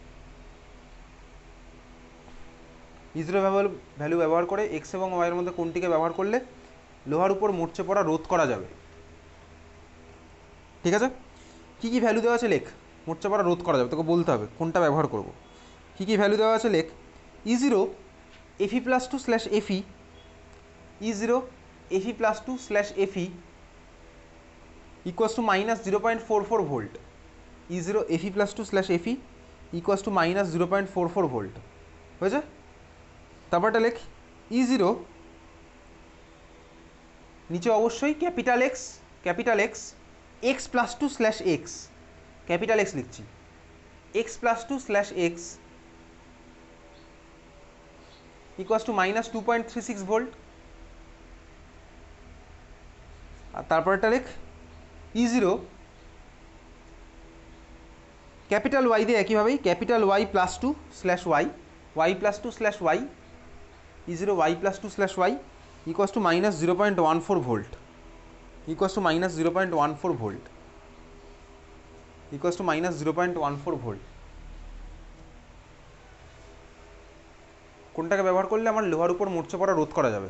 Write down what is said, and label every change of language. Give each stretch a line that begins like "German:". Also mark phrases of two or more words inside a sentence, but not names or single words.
Bangla: E0 ভ্যালু ব্যবহার করে এক্স এবং ওয়াই এর মধ্যে কোনটিকে ব্যবহার করলে লোহার উপর মরচে পড়া রোধ করা যাবে? ঠিক আছে, কি কি ভ্যালু দেওয়া আছে লেখ। মরচে পড়া রোধ করা যাবে, তোকে বলতে হবে কোনটা ব্যবহার করব। কি কি ভ্যালু দেওয়া আছে লেখ। E0 Fe+2/Fe E0 Fe+2/Fe
English: equals to
Bangla: -0.44 ভোল্ট। E0 Fe+2/Fe
English: equals to
Bangla: -0.44 ভোল্ট। হয়েছে? তারপরটা লেখ E0 নিচে অবশ্যই
English: capital X
Bangla: x+2/x
English: capital X
Bangla: লিখছি x+2/x
English: equals to
Bangla: -2.36 ভোল্ট। আর তারপরটা লেখ E0
English: capital Y
Bangla: দিয়ে একইভাবেই ক্যাপিটাল y+2/y y+2/y E0 y+2/y
English: equals to
Bangla: -0.14 ভোল্ট
English: equals to
Bangla: -0.14 ভোল্ট
English: equals to
Bangla: -0.14 ভোল্ট। কোনটাকে ব্যবহার করলে আমার লোহার উপর মরচে পড়া রোধ করা যাবে?